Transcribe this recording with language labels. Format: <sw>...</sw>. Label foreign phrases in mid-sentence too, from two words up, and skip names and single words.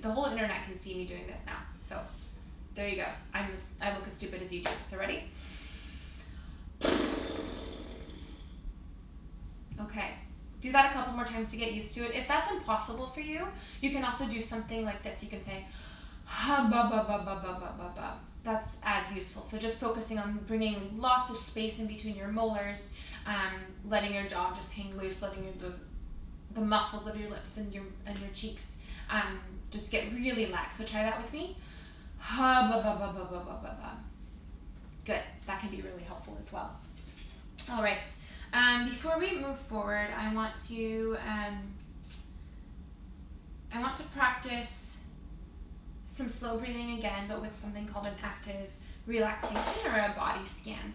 <en>The whole internet can see me doing this now. So there you go. I look as stupid as you do. So ready? Okay. Do that a couple more times to get used to it. If that's impossible for you, you can also do something like this. You can say, ha ba ba ba ba ba ba ba ba. That's as useful. So just focusing on bringing lots of space in between your molars, letting your jaw just hang loose, letting the muscles of your lips and your cheeks just get really lax. So try that with me. Ha ba ba ba ba ba ba ba ba. Good. That can be really helpful as well. All right. Before we move forward, I want to practice some slow breathing again, but with something called an active relaxation or a body scan.</en>